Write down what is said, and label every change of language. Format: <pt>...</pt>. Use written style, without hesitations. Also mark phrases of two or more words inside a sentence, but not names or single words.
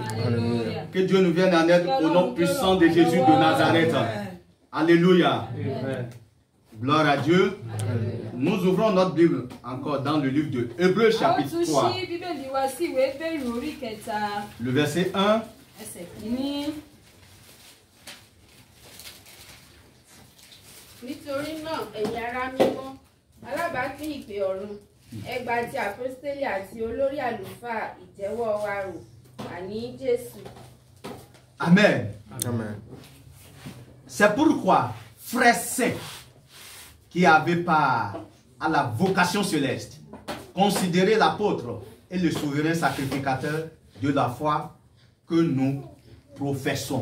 <fr>Alléluia. Que Dieu nous vienne en aide au nom puissant de Jésus de Nazareth. Alléluia. Gloire à Dieu. Nous ouvrons notre Bible encore dans le livre de Hébreux chapitre 3. Le verset 1.</fr> <yo>Nítorí náà, ẹ̀yin ará mímọ́, alábàápín ìpè ọ̀run, ẹ gba ti àpọ́stélì àti olórí àlùfáà ìjẹ́wọ́ wa rò, àní Jésù.</yo> <fr>Amen. Amen. C'est pourquoi, frères saints, qui avaient part à la vocation céleste, considérez l'apôtre et le souverain sacrificateur de la foi que nous professons.</fr>